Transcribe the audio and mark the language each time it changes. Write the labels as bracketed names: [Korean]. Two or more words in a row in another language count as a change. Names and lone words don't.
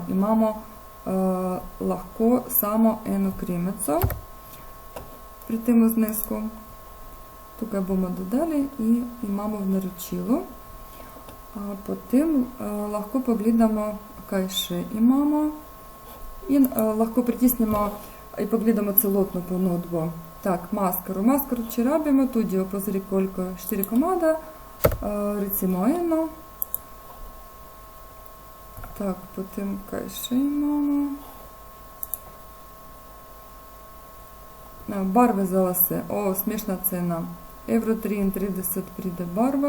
[Slovenian] Imamo lahko samo eno kremico pri tem znesku. Tukaj bomo dodali in imamo v naročilu. Potem lahko pogledamo, kaj še imamo. In lahko pritisnemo in pogledamo celotno ponudbo. [Ukrainian] Так, маскару. Маскару, [Slovenian] če rabimo, tudi opozori koliko je 4 komada, recimo eno. Так, potem kaj še imamo? Barve za lase. O, smešna cena. €33 pride barva.